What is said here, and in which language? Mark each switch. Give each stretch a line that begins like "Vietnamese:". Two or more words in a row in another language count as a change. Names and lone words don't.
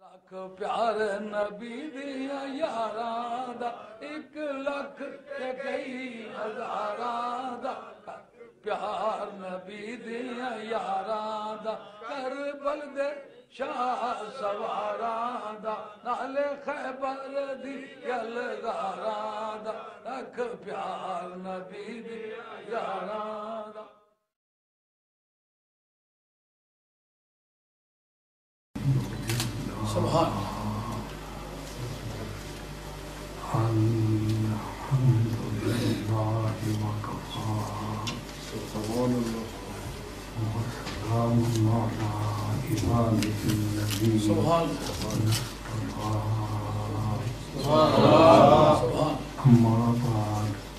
Punjabi: پیارے نبی دیا یاراں دا 1 لکھ تے کئی ہزاراں دا پیار نبی دیا یاراں دا کربل دے شاہ سواراں دا نالے خیبر دی یلغاراں دا لکھ پیار نبی دیا یاراں دا.
Arabic: سبحان الحمد لله وكفى وسلام على عباده الذين اصطفى أما بعد